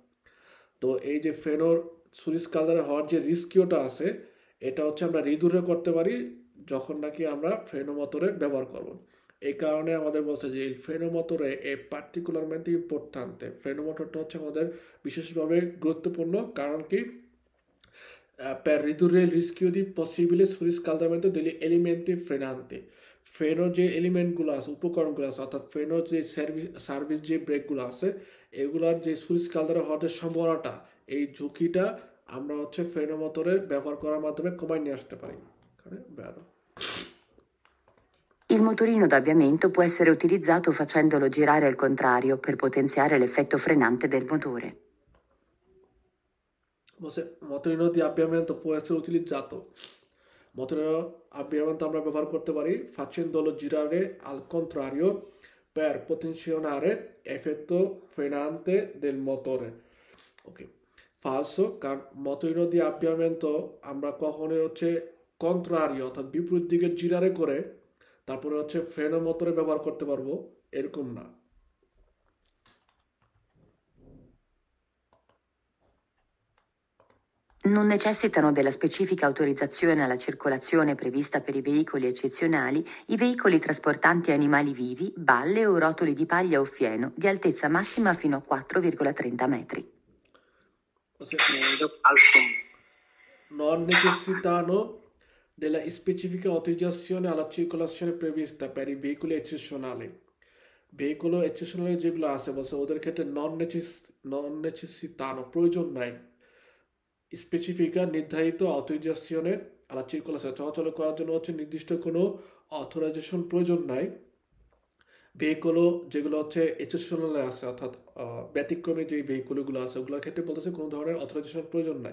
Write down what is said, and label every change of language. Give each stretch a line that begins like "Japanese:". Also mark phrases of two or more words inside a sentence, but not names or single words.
Bangla: তো এই যে ফ্রেনোর সুরিস্কালদার হওয়ার যে রিস্কিওটা আছে এটা হচ্ছে আমরা রিদুরে করতে পারি যখন নাকি আমরা
Italian: freno motore
Bangla: ব্যবহার করব। এই কারণে আমাদের বলছে যে এই
Italian: freno motore è particolarmente importante, freno motoreটা
Bangla: হচ্ছে আমাদের বিশেষভাবে গুরুত্বপূর্ণ। কারণ কি
Italian: per ridurre il rischio di possibile surriscaldamento degli elementi frenanti,
Bangla: ফ্রেনোর যে এলিমেন্টগুলো আছে উপকরণগুলো আছে অর্থাৎ ফ্রেনোর যে সার্ভিস যে ব্রেকগুলো আছে এগুলার যে সুরিস্কালদার হওয়ার যে সম্ভাবনাটা, এই ঝুঁকিটা আমরা হচ্ছে
Italian: freno motoreের
Bangla: ব্যবহার করার মাধ্যমে কমায় নিয়ে আসতে পারি।
Italian: Il motorino d'avviamento può essere utilizzato facendolo girare al contrario per potenziare l'effetto frenante del motore. Motorino di avviamento può essere utilizzato. Motorino avviamento
Bangla: আমরা ব্যবহার করতে পারি
Italian: facendolo girare al contrario per potenzionare l'effetto frenante del motore.
Bangla: Ok, falso, কারণ
Italian: motorino di avviamento
Bangla: আমরা কখনোই হচ্ছে কন্ট্রারিও অর্থাৎ বিপরীত দিকে জিরারে করে তারপরে হচ্ছে
Italian: freno motore
Bangla: ব্যবহার করতে পারবো এরকম না।
Italian: Non necessitano della specifica autorizzazione alla circolazione prevista per i veicoli eccezionali i veicoli trasportanti animali vivi, balle o rotoli di paglia o fieno di altezza massima fino a 4,30 metri. Falso. Non necessitano della specifica autorizzazione alla circolazione prevista per i veicoli eccezionali.
Bangla: ভেহিকুল এক্সেপশনাল যেগুলো আছে বলছে ওদের ক্ষেত্রে
Italian: non necessitano
Bangla: প্রয়োজন নাই স্পেসিফিকা নির্ধারিত
Italian: autorizzazione alla circolazione
Bangla: চলাচল করার জন্য হচ্ছে নির্দিষ্ট কোনো অথরাইজেশন প্রয়োজন নাই। ভেহিকুলও যেগুলো হচ্ছে এক্সেপশনালে আছে অর্থাৎ ব্যতিক্রমে যে ভেহিকুলগুলো আছে ওগুলোর ক্ষেত্রে বলতেছে কোনো ধরনের অথরাইজেশন প্রয়োজন নাই।